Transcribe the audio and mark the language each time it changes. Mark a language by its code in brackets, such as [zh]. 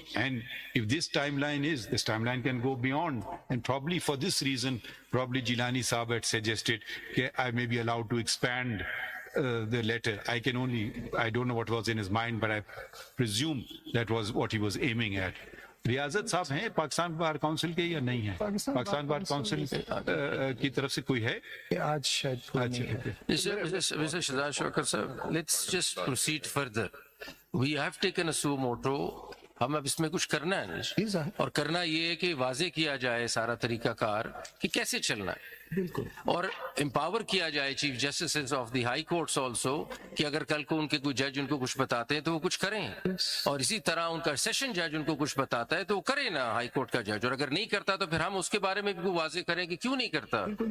[en] And if this timeline can go beyond. And probably for this reason, probably Jilani Saab had suggested I may be allowed to expand the letter. I don't know what was in his mind, but I presume that was what he was aiming at. [hi] Riazat साहब हैं Pakistan bar council के या नहीं है? Pakistan bar council की तरफ से कोई है? आज शायद [en] Mr. Shahzad Shawkat sir, let's just proceed further. We have taken a Suo Moto. [hi] हम अब इसमें कुछ करना है ना, और करना ये है कि वाजे किया जाए सारा तरीकाकार कि कैसे चलना है, बिल्कुल, और एम्पावर किया जाए chief justice of the high courts also कि अगर कल को उनके कोई जज उनको कुछ बताते हैं तो वो कुछ करें, और इसी तरह उनका सेशन जज उनको कुछ बताता है तो वो करे ना हाई कोर्ट का जज, और अगर नहीं करता तो फिर हम उसके बारे में भी वाजे करें कि क्यों नहीं करता.